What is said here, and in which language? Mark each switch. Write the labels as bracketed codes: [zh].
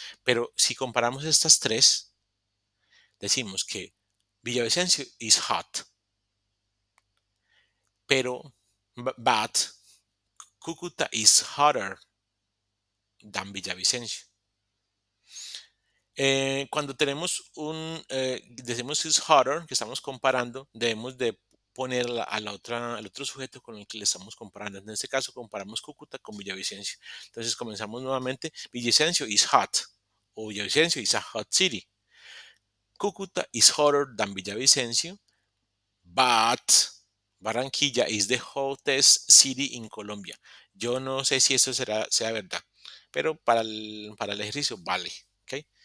[es] Pero si comparamos estas tres, decimos que [en] Villavicencio is hot, pero but Cúcuta is hotter than Villavicencio. [es] Cuando tenemos decimos is hotter, que estamos comparando, debemos de poner al otro sujeto con el que le estamos comparando. En este caso comparamos Cúcuta con Villavicencio. Entonces comenzamos nuevamente. [en] Villavicencio is hot o Villavicencio is a hot city. Cúcuta is hotter than Villavicencio, but Barranquilla is the hottest city in Colombia. [es] Yo no sé si eso sea verdad, pero para el ejercicio vale. ¿Ok?